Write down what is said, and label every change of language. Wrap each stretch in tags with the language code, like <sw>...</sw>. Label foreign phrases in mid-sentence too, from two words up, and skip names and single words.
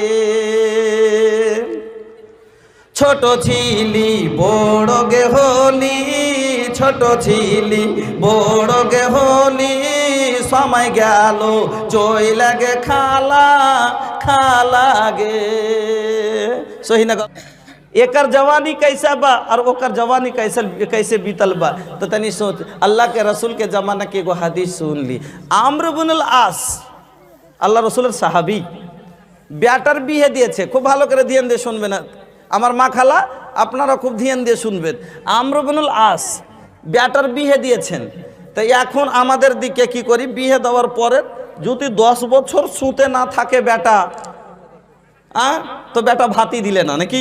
<bn>ছোট ছিলি বড় গে হলি, ছোট ছিলি বড় গে হলি, সময় গেল চই লাগে খালা, খালা গে।</bn> <bho>सही ना? एकर जवानी कैसा बा और ओकर जवानी कैसे बीतल बा। तो तनी सोच, अल्लाह के रसूल के जमाना के एगो हदीस सुन ली।</bho> <bn>आम्र बिनुल आस আল্লাহ রসুলের সাহাবী, ব্যাটার বিয়ে দিয়েছে। খুব ভালো করে ধ্যান দিয়ে শুনবেন আমার মা খালা, আপনারা খুব ধ্যান দিয়ে শুনবেন। আম্র বিনুল আস ব্যাটার বিয়ে দিয়েছেন। তাই এখন আমাদের দিকে কি করি, বিয়ে দেওয়ার পরে যদি 10 বছর শুতে না থাকে বেটা, তো বেটা ভাতি দিলে না নাকি?</bn>